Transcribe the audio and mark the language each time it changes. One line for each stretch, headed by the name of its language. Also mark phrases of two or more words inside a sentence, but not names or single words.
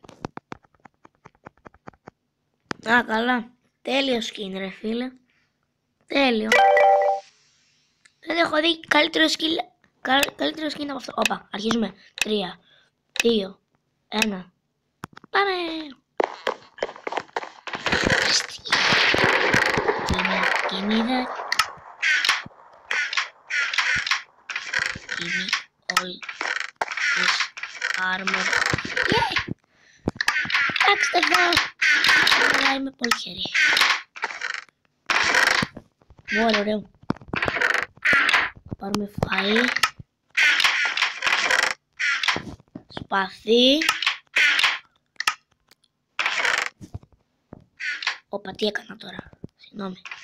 Greek: Καλά. Τέλειο skin ρε φίλε. Τέλειο. Δεν έχω δει καλύτερο skin από αυτό. Όπα, αρχίζουμε. 3, 2, 1. Πάμε.
English: Give me that. Give me all this armor. Yeah!
Greek: Εντάξει, αλλά είμαι πολύ χέρι. Ωραίο. Θα πάρουμε φαΐ. Σπαθί. Όπα, τι έκανα τώρα. Συγγνώμη.